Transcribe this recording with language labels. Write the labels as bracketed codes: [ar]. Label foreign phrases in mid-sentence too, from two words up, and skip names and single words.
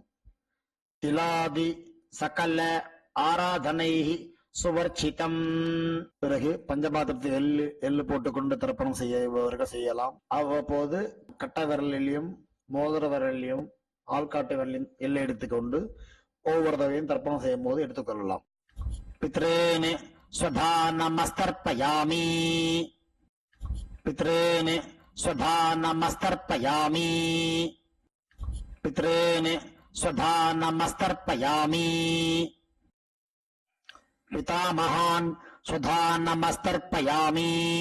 [sa] तिलादि सकल आराधनैः स्वर्चितम्. [ta] பிறகு பஞ்சபாத்திரத்தில் எள்ளு போட்டுக்கொண்டு தர்ப்பணம் செய்யவர்கள் செய்யலாம். அவ்வப்போது கட்ட விரலிலும் மோதிர விரலிலும் ஆள்காட்டு விரலிலும் எள்ளை எடுத்துக்கொண்டு ஒவ்வொரு தடவையும் தர்ப்பணம் செய்யும் போது எடுத்துக்கொள்ளலாம். [sa] पितॄन् स्वधा नमस्तर्पयामि. पितॄन् स्वधा नमस्तर्पयामि. पितॄन् स्वधा नमस्तर्पयामि. पितामहान् स्वधा नमस्तर्पयामि.